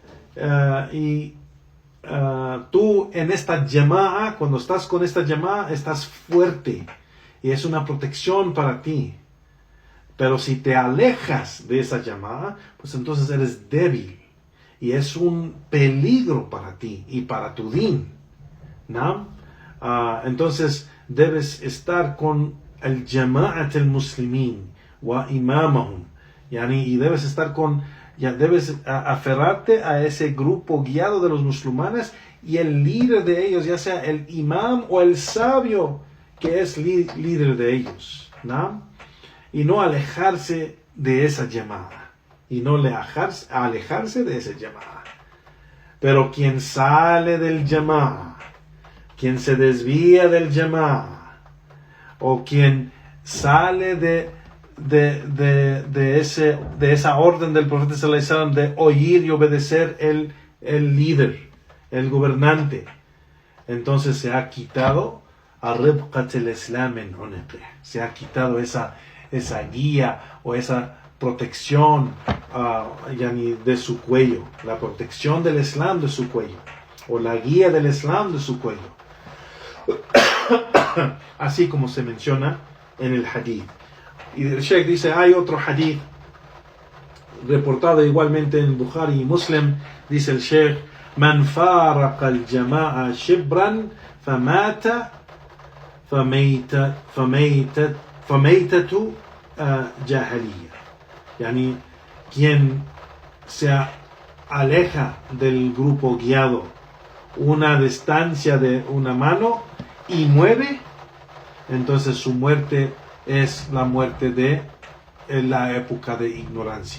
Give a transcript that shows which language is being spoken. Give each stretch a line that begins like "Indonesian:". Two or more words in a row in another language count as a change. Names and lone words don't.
Spanish: Tú en esta jama'a, cuando estás con esta jama'a, estás fuerte y es una protección para ti. Pero si te alejas de esa jama'a, pues entonces eres débil y es un peligro para ti y para tu din, ¿no? Entonces debes estar con el
Arabic: جماعة المسلمين وإمامهم,
Spanish: y debes estar debes aferrarte a ese grupo guiado de los musulmanes y el líder de ellos, ya sea el imam o el sabio que es líder de ellos, ¿no? Y no alejarse de esa jama'a, y no alejarse de esa jama'a. Pero quien sale del jama'a, quien se desvía del jama'a, o quien sale de esa orden del profeta
Arabic: صلى الله عليه وسلم
Spanish: de oír y obedecer el líder, el gobernante, entonces se ha quitado se ha quitado esa guía o esa protección de su cuello, la protección del Islam de su cuello. o la guía del Islam de su cuello. Así como se menciona en el hadith. Y el Sheikh dice, hay otro hadith reportado igualmente en Bukhari y Muslim, dice el Sheikh:
Arabic: من فارق الجماعة شبرا فمات فميتته جاهلية.
Spanish: Yani, quien se aleja del grupo guiado una distancia de una mano y muere, entonces su muerte es la muerte de la época de ignorancia.